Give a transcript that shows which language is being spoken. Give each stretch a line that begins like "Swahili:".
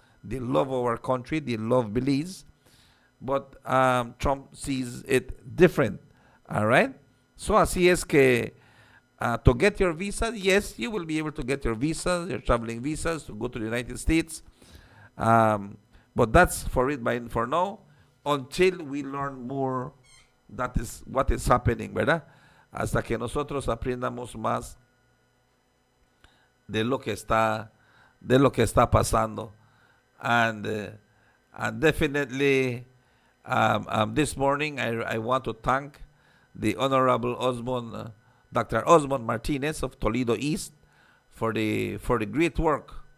English: They love our country, they love Belize, but Trump sees it different. All right? So
Spanish: así es que
English: to get your visa, yes, you will be able to get your visas, your traveling visas to go to the United States. But that's for now, until we learn more. That is what is happening,
Spanish: ¿verdad? Hasta que nosotros aprendamos más de lo que está pasando.
English: And definitely, this morning, I want to thank the Honorable Dr. Osmond Martinez of Toledo East for the great work.